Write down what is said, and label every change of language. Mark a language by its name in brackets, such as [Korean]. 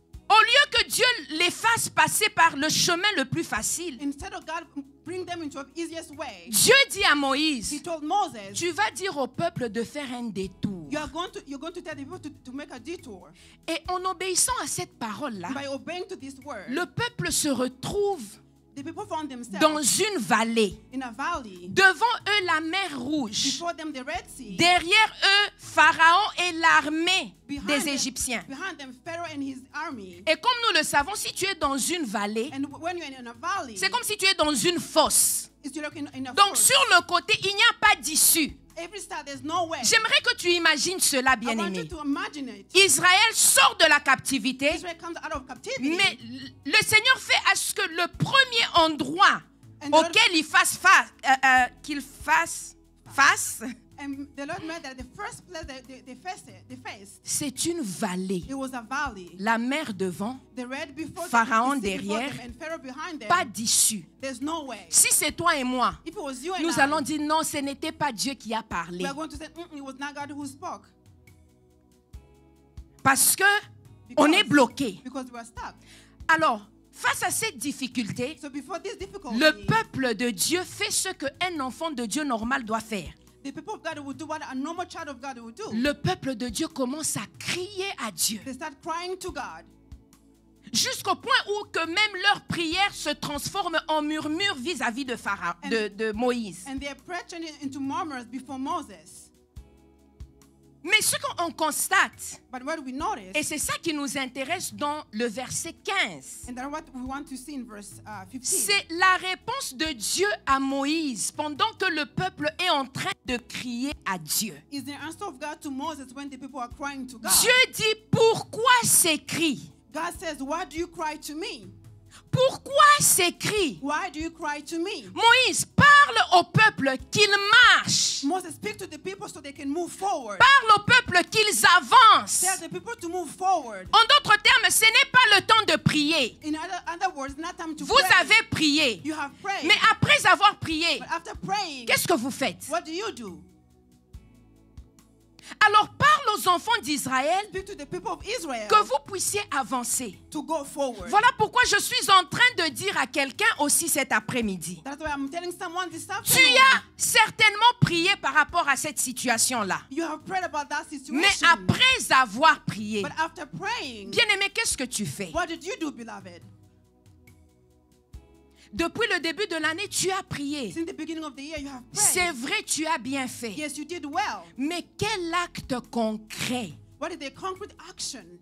[French] Au lieu que Dieu les fasse passer par le chemin le plus facile, [English] Instead of God bring them into the easiest way, [French] Dieu dit à [English] He [French] Moïse, [English] told Moses, [French] tu vas dire au peuple de faire un détour. [English] you're going to tell the people to make a detour. [French] Et en obéissant à cette parole-là, [English] By obeying to this word, [French] le peuple se retrouve [English] The people found themselves [French] dans une vallée. [English] in a valley. [French] Devant eux, la mer Rouge. [English] Before them, the Red Sea. [French] Derrière eux, Pharaon et l'armée des Égyptiens. [English] Behind them, Pharaoh and his army. [French] Et comme nous le savons, si tu es dans une vallée, [English] And when you're in a valley, [French] c'est comme si tu es dans une fosse. [English] it's like in a [French] Donc [English] forest. [French] sur le côté, il n'y a pas d'issue. [English] Every side, there's no way. [French] J'aimerais que tu imagines cela, [English] I want you [French] bien-aimé. [English] to imagine it. [French] Israël sort de la captivité, [English] Israel comes out of captivity. [French] mais le Seigneur fait à ce que le premier endroit [English] And the Lord- [French] auquel il fasse face, [English] And the Lord made that the first place that they faced, [French] c'est une vallée. [English] it was a valley. [French] La mer devant, [English] The red before [French] Pharaon [English] them, the sea before [French] derrière, [English] them, and Pharaoh behind them. [French] pas d'issue. [English] There's no way. [French] Si c'est toi et moi, [English] If it was you and [French] nous [English] I, [French] allons dire non, ce n'était pas Dieu qui a parlé. [English] we are going to say, it was not God who spoke. [French] Parce que on est bloqué. [English] Because we are stuck. [French] Alors, face à cette difficulté, [English] So before this difficulty, [French] le peuple de Dieu fait ce qu'un enfant de Dieu normal doit faire. [English] the people of God would do what a normal child of God would do. [French] Le peuple de Dieu commence à crier à Dieu. [English] They start crying to God. [French] Jusqu'au point où que même leur prière se transforme en murmure vis-à-vis de Pharaon, de Moïse. [English] And they are praying into murmurs before Moses. [French] Mais ce qu'on constate, [English] But what we notice, [French] et c'est ça qui nous intéresse dans le verset 15, [English] and that's what we want to see in verse 15, [French] c'est la réponse de Dieu à Moïse pendant que le peuple est en train de crier à Dieu. [English] is the answer of God to Moses when the people are crying to God. [French] Dieu dit, pourquoi ces cris? [English] God says, why do you cry to me? [French] Pourquoi ces cris? [English] Why do you cry to me? [French] Moïse parle au peuple qu'il marche. [English] Moses, speak to the people so they can move forward. [French] Parle au peuple qu'ils avancent. [English] Tell the people to move forward. [French] En d'autres termes, ce n'est pas le temps de prier. [English] In other words, not time to [French] Vous [English] pray. [French] avez prié. [English] You have prayed. [French] Mais après avoir prié, [English] But after praying, [French] qu'est-ce que vous faites? [English] what do you do? [French] Alors parle aux enfants d'Israël [English] Speak to the people of Israel [French] que vous puissiez avancer. [English] to go forward. [French] Voilà pourquoi je suis en train de dire à quelqu'un aussi cet après-midi. [English] That's why I'm telling someone this [French] Tu [English] afternoon. [French] as certainement prié par rapport à cette situation-là. [English] You have prayed about that situation. [French] Mais après avoir prié, [English] But after praying, [French] bien-aimé, qu'est-ce que tu fais? [English] what did you do, beloved? [French] Depuis le début de l'année, tu as prié. [English] Since the beginning of the year, you have [French] C'est [English] prayed. [French] vrai, tu as bien fait. [English] Yes, you did well. [French] Mais quel acte concret? [English] What is the concrete action?